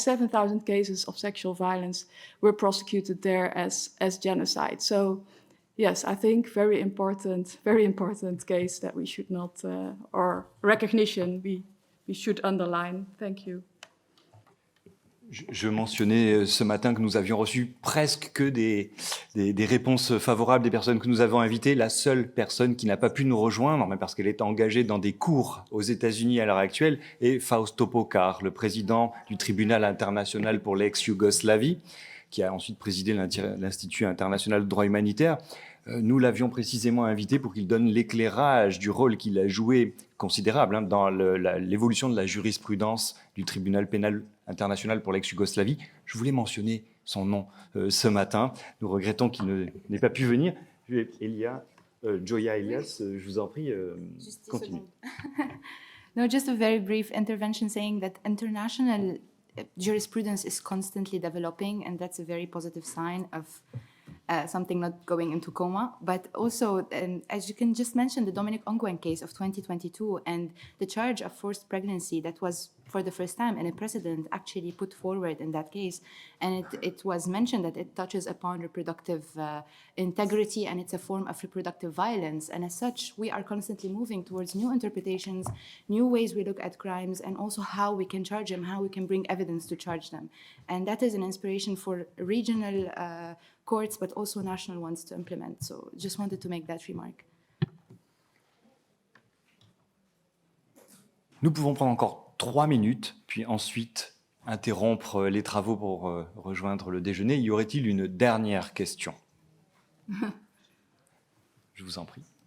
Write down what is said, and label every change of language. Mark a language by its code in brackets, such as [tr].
[en] 7,000 cases of sexual violence were prosecuted there as genocide. So yes, I think very important case that we should not, or recognition we should underline. Thank you. [fr] Je mentionnais ce matin que nous avions reçu presque que des réponses favorables des personnes que nous avons invitées. La seule personne qui n'a pas pu nous rejoindre, mais parce qu'elle est engagée dans des cours aux États-Unis à l'heure actuelle, est Fausto Pokar, le président du Tribunal international pour l'ex-Yougoslavie, qui a ensuite présidé l'Institut international de droit humanitaire. Nous l'avions précisément invité pour qu'il donne l'éclairage du rôle qu'il a joué considérable dans l'évolution de la jurisprudence du Tribunal pénal international pour l'ex-Yougoslavie. Je voulais mentionner son nom ce matin. Nous regrettons qu'il n'ait pas pu venir. Joya Elias, je vous en prie, continue. [en] No, just a very brief intervention saying that international jurisprudence is constantly developing, and that's a very positive sign of something not going into coma. But also, as you can just mention, the Dominic Ongwen case of 2022 and the charge of forced pregnancy that was for the first time in a precedent actually put forward in that case. And it was mentioned that it touches upon reproductive integrity and it's a form of reproductive violence. And as such, we are constantly moving towards new interpretations, new ways we look at crimes, and also how we can charge them, how we can bring evidence to charge them. And that is an inspiration for regional courts, but also national ones to implement. So just wanted to make that remark. [fr] Nous pouvons prendre encore 3 minutes, puis ensuite interrompre les travaux pour rejoindre le déjeuner. Y aurait-il une dernière question? Je vous en prie.